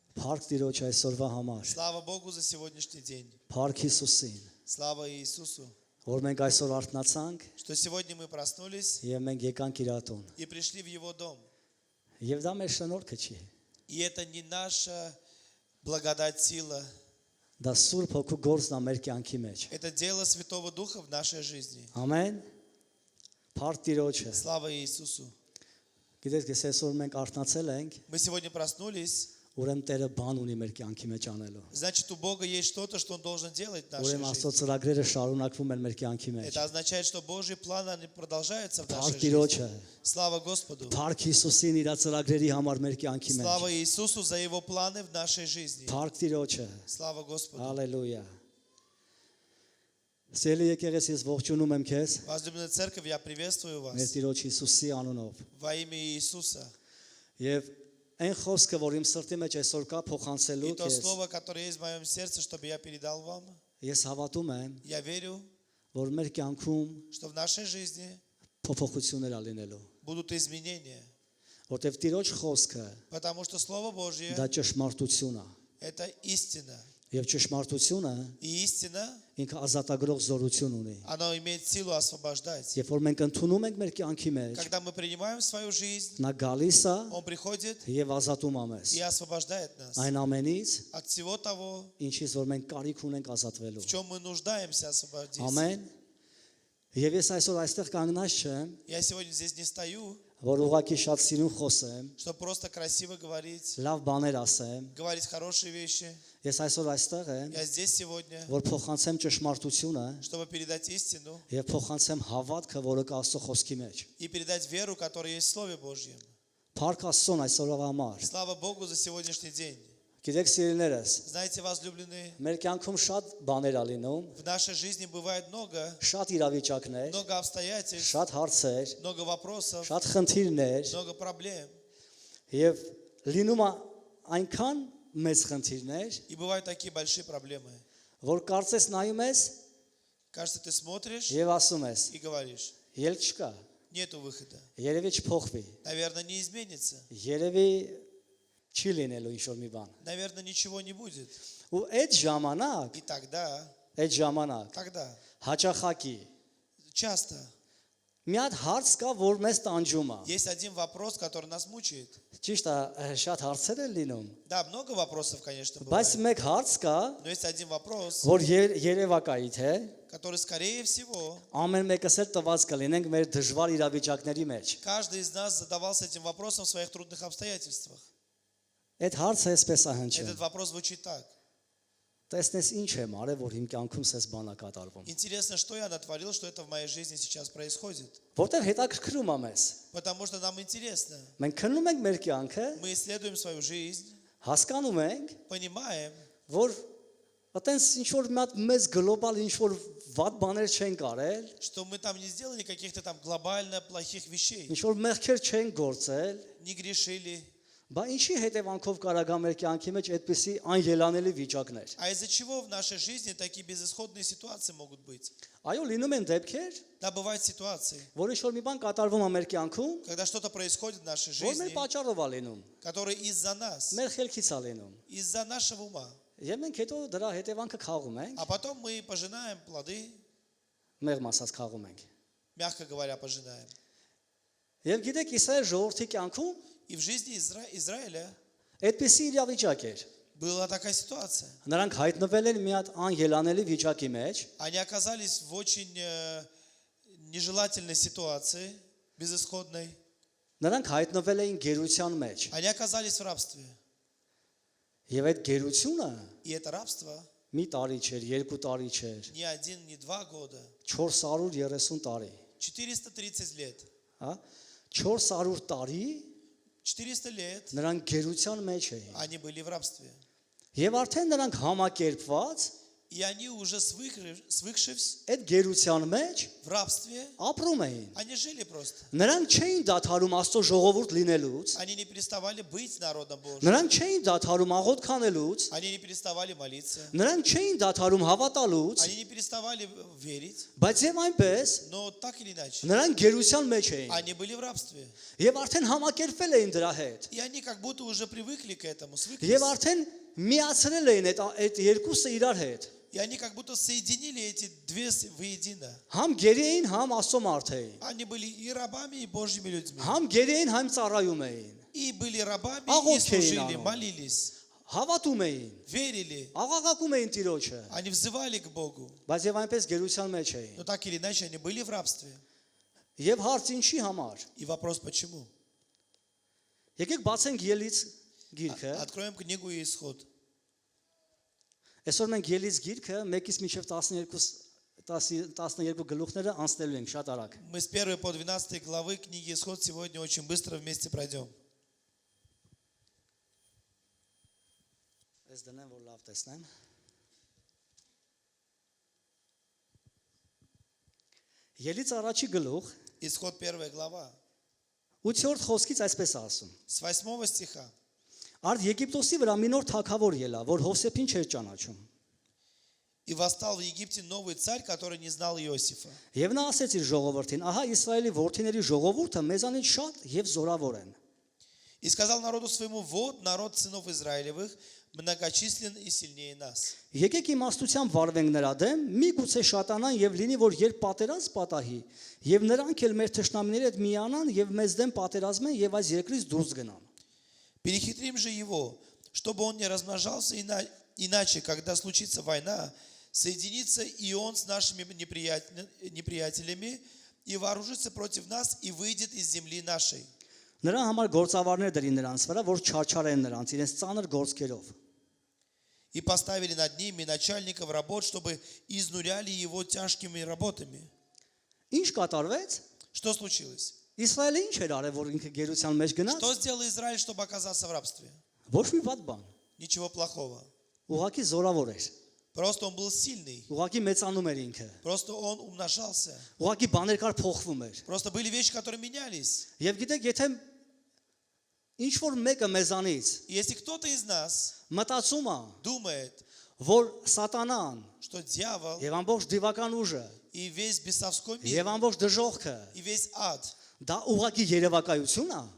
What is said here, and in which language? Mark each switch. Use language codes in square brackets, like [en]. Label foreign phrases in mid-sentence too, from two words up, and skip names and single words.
[hy] Փառք Տիրոջ այսօրվա համար։ [ru] Слава Богу за сегодняшний день. [hy] Փառք Հիսուսին, [ru] Слава Иисусу, [hy] որ մենք այսօր արթնացանք [ru] что сегодня мы проснулись [hy] եւ մենք եկանք իր ատուն։ [ru] и пришли в Его дом. [hy] Եվ դա մեր շնորհքը չի։ [ru] И это не наша благодать, сила. [hy] Դա Սուրբ Հոգու գործն է մեր կյանքի մեջ։ [ru] Это дело Святого Духа в нашей жизни. [hy] Ամեն։ Փառք Տիրոջը։ [ru] Слава Иисусу. [hy] Գիտեք, ես այսօր մենք արթնացել ենք, [ru] Мы сегодня проснулись, [hy] ուրեմն Տերը բան ունի մեր կյանքի մեջ անելու։ [ru] значит, у Бога есть что-то, что Он должен делать в нашей [hy] Ուրեմն Աստծո [ru] жизни. [hy] ծրագրերը շարունակվում են մեր կյանքի մեջ։ [ru] Это означает, что Божьи планы они продолжаются в нашей [hy] Փառք [ru] жизни. [hy] Տիրոջը։ [ru] Слава Господу. [hy] Փառք Հիսուսին իր ծրագրերի համար մեր կյանքի մեջ։ [ru] Слава Иисусу за Его планы в нашей жизни. [hy] Փառք Տիրոջը։ [ru] Слава Господу. [hy] Հալելույա։ Սիրելի եկեղեցի, ես ողջունում եմ քեզ [ru] Возлюбленная церковь, я приветствую [hy] մեր [ru] вас [hy] Տիրոջ Հիսուսի անունով։ [ru] во имя Иисуса. [hy] Եվ այն խոսքը, որ իմ սրտի մեջ այսօր կա [ru] И [hy] փոխանցելու [ru] то [hy] քեզ, [ru] слово, которое есть в моем сердце, чтобы я передал вам, [hy] ես հավատում եմ, [ru] я верю, [hy] որ մեր կյանքում [ru] что в нашей жизни [hy] փոփոխություններ ա լինելու, [ru] будут изменения. [hy] որտեղ Տիրոջ խոսքը [ru] Потому что Слово Божье [hy] դա ճշմարտություն է, – [ru] это истина. [hy] եւ ճշմարտությունը [ru] И истина, [hy] ինքը ազատագրող զորություն ունի։ [ru] она имеет силу освобождать. [hy] Երբ որ մենք ընդունում ենք մեր կյանքի մեջ, [ru] Когда мы принимаем в свою жизнь, [hy] նա գալիս է [ru] Он приходит [hy] եւ ազատում է մեզ [ru] и освобождает нас [hy] այն ամենից, [ru] от всего того, [hy] ինչից որ մենք կարիք ունենք ազատվելու։ [ru] в чем мы нуждаемся освободиться. [hy] Ամեն։ Եվ ես այսօր այստեղ կանգնած չեմ, [ru] Я сегодня здесь не стою, [hy] որ ուղղակի շատ սիրուն խոսեմ, [ru] чтобы просто красиво говорить, [hy] լավ բաներ ասեմ։ [ru] говорить хорошие вещи. [hy] Ես այսօր այստեղ եմ, [ru] Я здесь сегодня, [hy] որ փոխանցեմ ճշմարտությունը [ru] чтобы передать истину [hy] եւ փոխանցեմ հավատքը, որը կա Աստծո խոսքի մեջ։ [ru] и передать веру, которая есть в Слове Божьем. [hy] Փառք Աստծուն այսօրվա համար։ [ru] Слава Богу за сегодняшний день. [hy] Գիտեք, սիրելիներս, [ru] Знаете, возлюбленные, [hy] մեր կյանքում շատ բաներ ա լինում, [ru] в нашей жизни бывает много [hy] շատ իրավիճակներ, [ru] обстоятельств, [hy] շատ հարցեր, [ru] много вопросов, [hy] շատ խնդիրներ [ru] много проблем. [hy] եւ լինում է այնքան մեծ խնդիրներ, [ru] И бывают такие большие проблемы. [hy] որ կարծես նայում ես [ru] Кажется, ты смотришь [hy] եւ ասում ես, [ru] и говоришь, [hy] ելք չկա, [ru] нету выхода. [hy] երևի չփոխվի, [ru] Наверное, не изменится. [hy] երևի չի լինելու ինչ-որ մի բան։ [ru] Наверное, ничего не будет. [hy] Ու այդ ժամանակ, [ru] И тогда, [hy] հաճախակի [ru] часто [hy] մի հատ հարց կա, որ մեզ տանջում է։ [ru] есть один вопрос, который нас мучает. [hy] Ճիշտ է, շատ հարցեր են լինում, [ru] Да, много вопросов, конечно, [hy] բայց [ru] бывает. [hy] մեկ հարց կա, [ru] Но есть один вопрос, [hy] որ երևակայի թե [ru] который, скорее всего, [hy] ամեն մեկս էլ տված կլինենք մեր դժվար իրավիճակների մեջ։ [ru] каждый из нас задавался этим вопросом в своих трудных обстоятельствах. [hy] Այդ հարցը էսպես է հնչում։ [ru] Этот вопрос звучит так. [hy] Տեսնես ինչ եմ արել, որ իմ կյանքում սես բանա կատարվում։ [ru] Интересно, что я натворил, что это в моей жизни сейчас происходит. [hy] Որտեղ հետաքրքրում է մեզ։ [ru] Потому что нам интересно. [hy] Մենք քննում ենք մեր կյանքը, [ru] Мы исследуем свою жизнь, [hy] հասկանում ենք, [ru] понимаем, [hy] որ այտենց ինչ որ մի հատ մեծ գլոբալ ինչ որ վատ բաներ չեն կարել, [ru] что мы там не сделали каких-то там глобально плохих вещей, [hy] ինչ որ մեղքեր չեն գործել, [ru] не грешили. [hy] բա ինչի հետևանքով կարագա մեր կյանքի մեջ այդպիսի անելանելի վիճակներ։ [ru] А из-за чего в нашей жизни такие безысходные ситуации могут быть? [hy] Այո, լինում են դեպքեր, [ru] Да, бывают ситуации, [hy] որ ինչ որ մի բան կատարվում է մեր կյանքում, [ru] когда что-то происходит в нашей [hy] որ մեր [ru] жизни, [hy] պատճառով է լինում, [ru] которые из-за нас, [hy] մեր խելքից է լինում։ [ru] из-за нашего ума. [hy] Եվ մենք հետո դրա հետևանքը խաղում ենք, [ru] А потом мы пожинаем плоды, [hy] մեղմ ասած խաղում ենք։ [ru] мягко говоря, пожинаем. [hy] Եվ գիտեք, Իսրայել ժողովրդի կյանքում [ru] И в жизни Израиля [hy] այդպիսի իրավիճակ էր։ [ru] была такая ситуация. [hy] Նրանք հայտնվել են մի հատ անելանելի վիճակի մեջ, [ru] Они оказались в очень нежелательной ситуации, безысходной. [hy] նրանք հայտնվել էին գերության մեջ։ [ru] Они оказались в рабстве. [hy] Եվ այդ գերությունը [ru] И это рабство [hy] մի տարի չէր, 2 տարի չէր, [ru] не 1, не 2 года, [hy] 430 տարի, [ru] 430 лет. [hy] հա? 400 տարի [ru] 400 лет [hy] նրանք գերության մեջ էին։ [ru] они были в рабстве. [hy] Եվ արդեն նրանք համակերպված [ru] И они уже свыкшись [hy] այդ գերության մեջ [ru] в рабстве, [hy] ապրում էին։ [ru] они жили просто. [hy] Նրանք չէին դադարում Աստծո ժողովուրդ լինելուց, [ru] Они не переставали быть народом Божьим. [hy] նրանք չէին դադարում աղոթ քանելուց, [ru] Они не переставали молиться. [hy] նրանք չէին դադարում հավատալուց, [ru] Они не переставали верить. [hy] բայց եւ այնպես [ru] Но так или иначе, [hy] նրանք գերության մեջ էին։ [ru] они были в рабстве. [hy] Եվ արդեն համակերպվել էին դրա հետ։ [ru] И они как будто уже привыкли к этому, [hy] Եվ [ru] свыклись. [hy] արդեն միացրել էին այդ երկուսը իրար հետ։ [ru] И они как будто соединили эти две воедино. [hy] Համ գերի էին, համ Աստծո մարդ էին։ [ru] Они были и рабами, и Божьими людьми. [hy] Համ գերի էին, համ ծառայում էին։ [ru] И были рабами, и [hy] Աղոթք էին [ru] служили, [hy] անում։ [ru] молились, [hy] Հավատում էին, [ru] верили. [hy] աղաղակում էին Տիրոջը, [ru] Они взывали к Богу. [hy] բայց եւ այնպես գերության մեջ էին։ [ru] Но так или иначе они были в рабстве. [hy] Եվ հարց ինչի համար։ [ru] И вопрос почему? [hy] Եկեք բացենք Ելից գիրքը։ [ru] Откроем книгу Исход. [hy] Այսօր մենք Ելից գիրքը 1-ից մինչև 12 գլուխները անցնելու ենք շատ արագ։ [ru] Мы с 1 по 12 главы книги Исход сегодня очень быстро вместе пройдем. [hy] Ես դնեմ որ լավ տեսնեմ։ Ելից առաջի գլուխ [ru] Исход 1 глава. [hy] 8-րդ խոսքից այսպես ասում. [ru] С 8 стиха. [hy] Արդ Եգիպտոսի վրա մի նոր թագավոր ելա, որ Հովսեփին չէր ճանաչում։ [ru] И восстал в Египте новый царь, который не знал Иосифа. [hy] Եվ նա ասեց իր ժողովրդին. Ահա Իսրայելի որդիների ժողովուրդը մեզանից շատ եւ զորավոր են։ [ru] И сказал народу своему: вот народ сынов Израилевых многочислен и сильнее нас. [hy] Եկեք իմաստությամբ վարվենք նրա դեմ, միգուցե շատանան եւ լինի, որ երբ պատերազմ պատահի, եւ նրանք էլ մեր թշնամիների հետ միանան եւ մեզ դեմ պատերազմեն եւ այս երկրից դուրս гнան։ [ru] Перехитрим же его, чтобы он не размножался, иначе, когда случится война, соединится и он с нашими неприятелями и вооружится против нас и выйдет из земли нашей. [hy] Նրա համար գործավարներ դրին նրանց վրա, որ չարչարեն նրանց իրենց ծանր գործերով։ [ru] И поставили над ними начальников работ, чтобы изнуряли его тяжкими работами. [hy] Ինչ կատարվեց։ [ru] Что случилось? [hy] Իսրայելը ինչ էր արել, որ ինքը գերության մեջ գնաց։ [ru] Что сделал Израиль, чтобы оказаться в рабстве? [hy] Ոչ մի վատ բան։ [ru] Ничего плохого. [hy] Ուղղակի զորավոր էր։ [ru] Просто он был сильный. [hy] Ուղղակի մեծանում էր ինքը։ [ru] Просто он умножался. [hy] Ուղղակի բաներ կար փոխվում էր։ [ru] Просто были вещи, которые менялись. [hy] Եվ գիտեք, եթե ինչ որ մեկը մեզանից [ru] И если кто-то из нас [hy] մտածում է, [ru] думает, [hy] որ սատանան [ru] что дьявол [hy] եւ ամբողջ դիվական ուժը [ru] и весь бесовской мир, [hy] եւ ամբողջ դժողքը [ru] и весь ад, [hy] դա ուղղակի երևակայություն է,